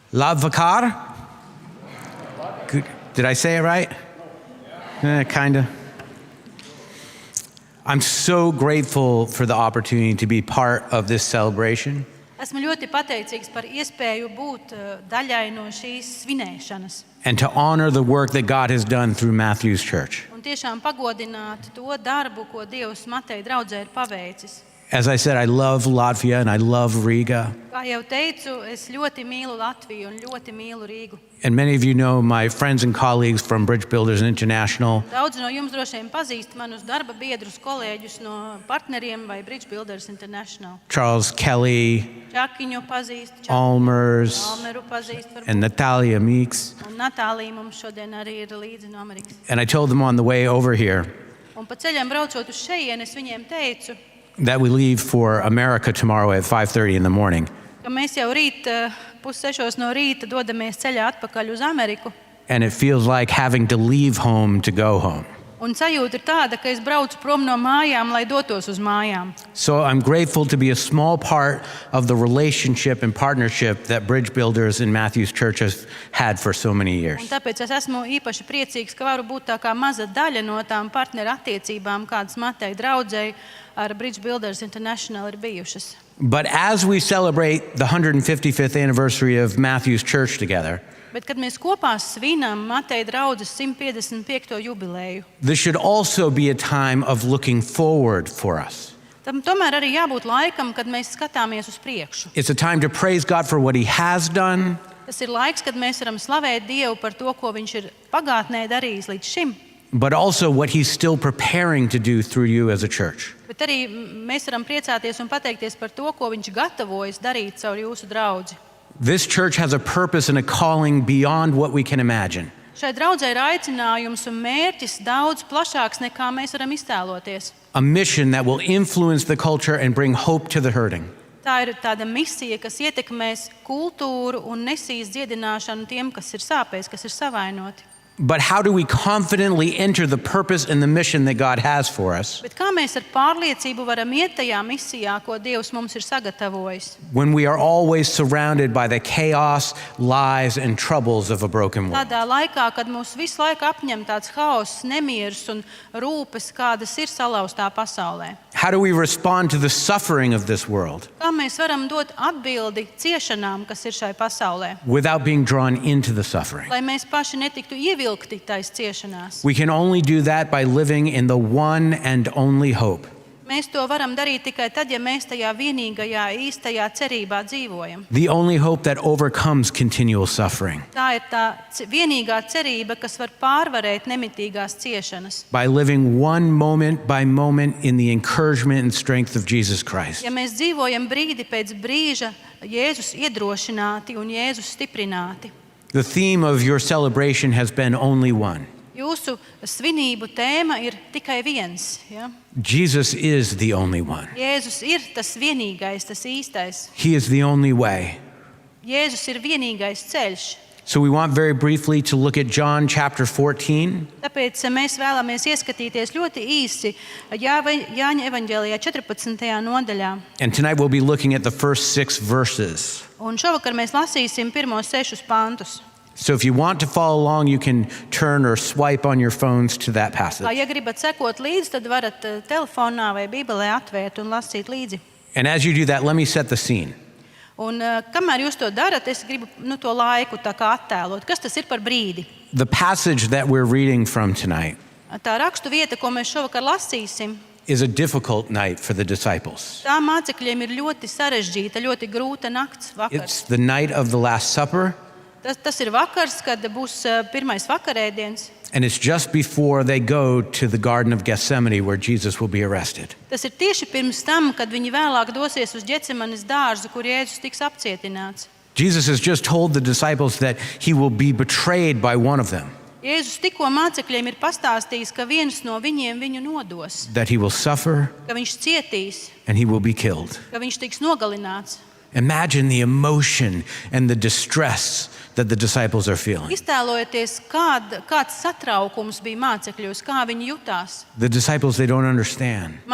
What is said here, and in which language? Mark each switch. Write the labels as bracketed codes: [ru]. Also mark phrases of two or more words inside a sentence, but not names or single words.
[en] Lavakar? Did I say it right? Kinda. I'm so grateful for the opportunity to be part of this celebration. [lv] Esmu ļoti pateicīgs par iespēju būt daļai no šīs svinēšanas. [en] And to honor the work that God has done through Matthew's church. [lv] Un tiešām pagodināt to darbu, ko Dievs Mateja draudzē ir paveicis. [en] As I said, I love Latvia and I love Riga. [lv] Kā jau teicu, es ļoti mīlu Latviju un ļoti mīlu Rīgu. [en] And many of you know my friends and colleagues from Bridge Builders International. [lv] Daudz no jums droši vien pazīst manus darba biedrus, kolēģus no partneriem vai Bridge Builders International. Charles Kelly, Čakiņu pazīst, Almers, Almeru pazīst, varbūt. [en] and Natalia Meeks. [lv] Un Natālija mums šodien arī ir līdzi no Amerikas. [en] And I told them on the way over here [lv] Un pa ceļam braucot uz šejien, es viņiem teicu, [en] that we leave for America tomorrow at 5:30 in the morning. [lv] ka mēs jau rīt 5:30 no rīta dodamies ceļā atpakaļ uz Ameriku. [en] And it feels like having to leave home to go home. [lv] Un sajūta ir tāda, ka es braucu prom no mājām, lai dotos uz mājām. [en] So I'm grateful to be a small part of the relationship and partnership that Bridge Builders and Matthew's Church has had for so many [lv] Un [en] years. [lv] tāpēc es esmu īpaši priecīgs, ka varu būt tā kā maza daļa no tām partneru attiecībām, kādas Mateja draudzei ar Bridge Builders International ir bijušas. [en] But as we celebrate the 155th anniversary of Matthew's Church together, [lv] Bet, kad mēs kopā svinam Mateja draudzes 155. jubileju, [en] this should also be a time of looking forward for us. [lv] tam tomēr arī jābūt laikam, kad mēs skatāmies uz priekšu. [en] It's a time to praise God for what He has done, [lv] Tas ir laiks, kad mēs varam slavēt Dievu par to, ko Viņš ir pagātnē darījis līdz šim, [en] but also what He's still preparing to do through you as a church. [lv] bet arī mēs varam priecāties un pateikties par to, ko Viņš gatavojas darīt caur jūsu draudzi. [en] This church has a purpose and a calling beyond what we can imagine. [lv] Šai draudzei ir aicinājums un mērķis daudz plašāks, nekā mēs varam iztēloties. [en] A mission that will influence the culture and bring hope to the hurting. [lv] Tā ir tāda misija, kas ietekmēs kultūru un nesīs dziedināšanu tiem, kas ir sāpēs, kas ir savainoti. [en] But how do we confidently enter the purpose and the mission that God has for us [lv] Bet kā mēs ar pārliecību varam iet tajā misijā, ko Dievs mums ir sagatavojis? [en] when we are always surrounded by the chaos, lies, and troubles of a broken world? [lv] Tādā laikā, kad mūs visu laiku apņem tāds haoss, nemieris un rūpes, kādas ir salauztā pasaulē. [en] How do we respond to the suffering of this world [lv] Kā mēs varam dot atbildi ciešanām, kas ir šai pasaulē, [en] without being drawn into the suffering? [lv] lai mēs paši netiktu ievilkti tais ciešanās? [en] We can only do that by living in the one and only hope [lv] Mēs to varam darīt tikai tad, ja mēs tajā vienīgajā, īstajā cerībā dzīvojam. [en] the only hope that overcomes continual suffering, [lv] Tā ir tā vienīgā cerība, kas var pārvarēt nemitīgās ciešanas. [en] by living one moment by moment in the encouragement and strength of Jesus Christ. [lv] Ja mēs dzīvojam brīdi pēc brīža, Jēzus iedrošināti un Jēzus stiprināti. [en] The theme of your celebration has been only one. [lv] Jūsu svinību tēma ir tikai viens. Ja? [en] Jesus is the only one. [lv] Jēzus ir tas vienīgais, tas īstais. [en] He is the only way. [lv] Jēzus ir vienīgais ceļš. [en] So we want very briefly to look at John chapter 14. [lv] Tāpēc mēs vēlamies ieskatīties ļoti īsi Jāņa evaņģēlijā 14. nodaļā. [en] And tonight we'll be looking at the first 6 verses. [lv] Un šovakar mēs lasīsim pirmos 6 pantus. [en] So if you want to follow along, you can turn or swipe on your phones to that passage. [lv] Ja gribat sekot līdzi, tad varat telefonā vai bībelē atvērt un lasīt līdzi. [en] And as you do that, let me set the scene. [lv] Un kamēr jūs to darat, es gribu to laiku tā kā attēlot. Kas tas ir par brīdi? [en] The passage that we're reading from tonight [lv] Tā rakstu vieta, ko mēs šovakar lasīsim, [en] is a difficult night for the disciples. [lv] tā mācekļiem ir ļoti sarežģīta, ļoti grūta nakts vakars. [en] It's the night of the Last Supper, [lv] Tas ir vakars, kad būs pirmais vakarēdiens. [en] and it's just before they go to the Garden of Gethsemane where Jesus will be arrested. [lv] Tas ir tieši pirms tam, kad viņi vēlāk dosies uz Ģecemanes dārzu, kur Jēzus tiks apcietināts. [en] Jesus has just told the disciples that he will be betrayed by one of them, [lv] Jēzus tikko mācekļiem ir pastāstījis, ka viens no viņiem viņu nodos, [en] that he will suffer [lv] ka viņš cietīs, [en] and he will be killed. [lv] ka viņš tiks nogalināts. [en] Imagine the emotion and the distress that the disciples are feeling. [lv] Iztēlojieties, kāds satraukums bija mācekļos, kā viņi jutās. [en] The disciples, they don't understand.